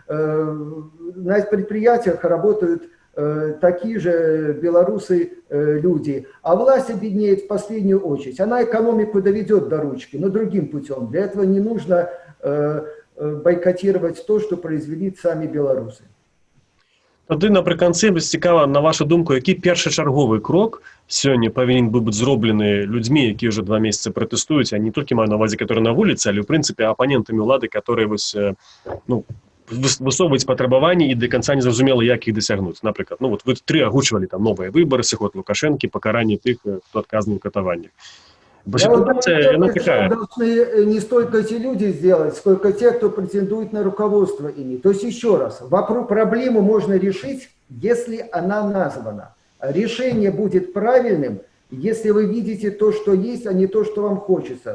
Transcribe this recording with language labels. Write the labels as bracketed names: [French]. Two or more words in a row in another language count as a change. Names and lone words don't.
[Russian] На предприятиях работают такие же белорусы люди, а власть обеднеет в последнюю очередь. Она экономику доведет до ручки, но другим путем. Для этого не нужно бойкотировать то, что произвели сами белорусы. [Ukrainian] Тоді наприкінці цікаво, на вашу думку, який першочерговий крок сьогодні повинен бути зроблений людьми, які вже 2 місяці протестують, а не тільки маю на увазі, які на вулиці, але в принципі опонентами влади, які висовують потребування і до кінця не зрозуміло, як їх досягнути. Наприклад, ну от ви 3 огучували там нові вибори, сход Лукашенки, покарання тих, хто відказаний в катуваннях. [Russian] Я думаю, должны не столько эти люди сделать, сколько те, кто претендует на руководство ими. То есть еще раз, проблему можно решить, если она названа. Решение будет правильным, если вы видите то, что есть, а не то, что вам хочется.